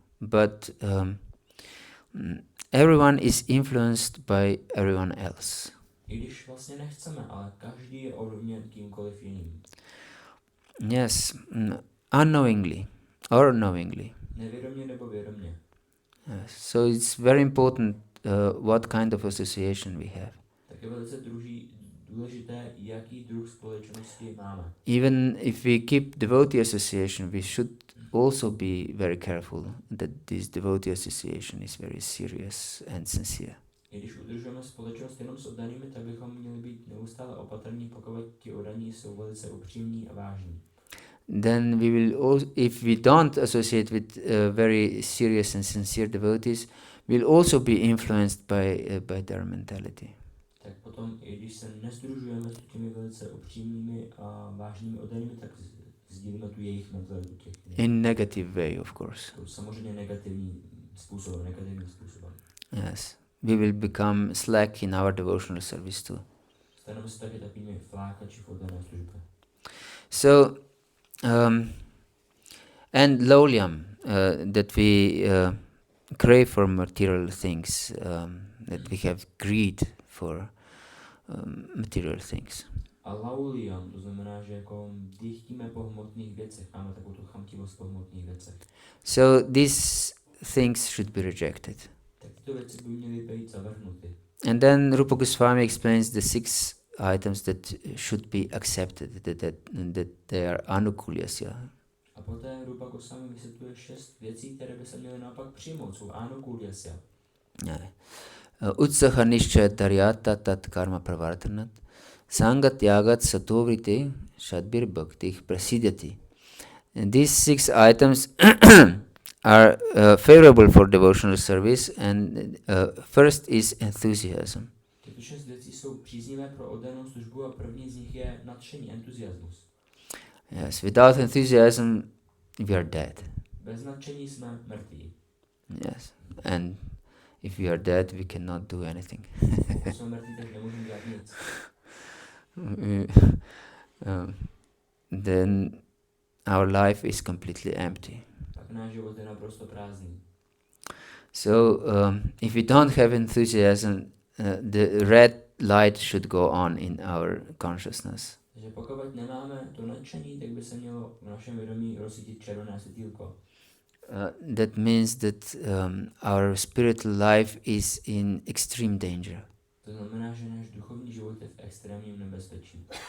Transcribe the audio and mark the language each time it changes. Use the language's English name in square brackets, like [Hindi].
[English] but everyone is influenced by everyone else. [Czech] I když vlastně nechceme, ale každý je ovlivněn kýmkoliv jiným. [English] Yes, unknowingly or knowingly. [Czech] Nevědomě nebo vědomě. [English] Yes. So it's very important what kind of association we have. [Czech] Tak je velice důležité, jaký druh společnosti máme. [English] Even if we keep devotee association, we should also be very careful that this devotee association is very serious and sincere. [Czech] I když udržujeme společnost jenom s oddanými, tak bychom měli být neustále opatrní, pokud ti oddaní jsou velice upřímní a vážní. [English] Then we will also, if we don't associate with very serious and sincere devotees, we'll also be influenced by their mentality. [Czech] Tak potom, i když se nesdružujeme s těmi velice upřímnými a vážnými oddanými, tak sdílíme tu jejich mentalitu těch. [English] In negative way, of course. [Czech] Samozřejmě negativním způsobem. [English] Yes, we will become slack in our devotional service too. [Czech] Staneme se taky takovými flákači v oddané službě. [English] So, and lowlyam, that we crave for material things, that we have greed for material things. [Czech] A lauliam, to znamená, že jako dychtíme po hmotných věcech, máme takovou tu chamtivost po hmotných věcech. [English] So these things should be rejected. [Czech] Tak tyto věci by měly být zavrhnuty. [English] And then Rupa Goswami explains the 6 items that should be accepted, that they are anukulyasya. [Czech] A poté Rupa Goswami vysvětluje 6 věcí, které by se měly naopak přijmout, jsou anukulyasya. [Sanskrit] Utsaha nishchaya daryata tat karma pravartanat sangat yagat satovrite shadbir bhakti prasidhyati. [English] And these 6 items are favorable for devotional service, and first is enthusiasm. [Czech] Tyto 6 věcí jsou příznivé pro oddanou službu a první z nich je nadšení, entuziasmus. [English] Yes, without enthusiasm we are dead. [Czech] Bez nadšení jsme mrtví. [English] Yes, and if we are dead we cannot do anything. [Czech] Pokud jsme mrtví, tak nemůžeme dělat nic. [English] Then our life is completely empty. [Czech] Pak náš život je naprosto prázdný. [English] So if we don't have enthusiasm, the red light should go on in our consciousness. [Czech] Takže pokud nemáme to nadšení, tak by se mělo v našem vědomí rozsvítit červené světýlko. [English] That means that our spiritual life is in extreme danger. [Czech] To znamená, že náš duchovní život je v extrémním nebezpečí.